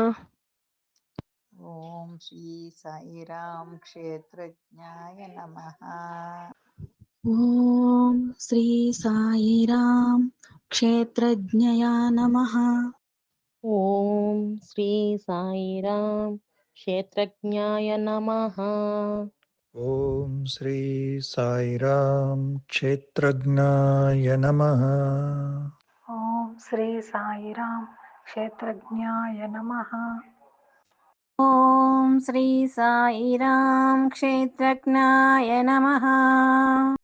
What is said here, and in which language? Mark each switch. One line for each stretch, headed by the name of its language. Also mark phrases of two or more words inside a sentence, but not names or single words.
Sanskrit: ఓం శ్రీ సాయిరాం క్షేత్రజ్ఞాయ నమః. ఓం శ్రీ సాయిరాం క్షేత్రజ్ఞయ నమః. ఓం శ్రీ సాయిరాం క్షేత్రజ్ఞాయ నమః. ॐ श्री साईराम क्षेत्रज्ञाय नमः। ఓం శ్రీ సాయిరామ్ క్షేత్రజ్ఞాయ నమః. ॐ श्री साईराम क्षेत्रज्ञाय नमः।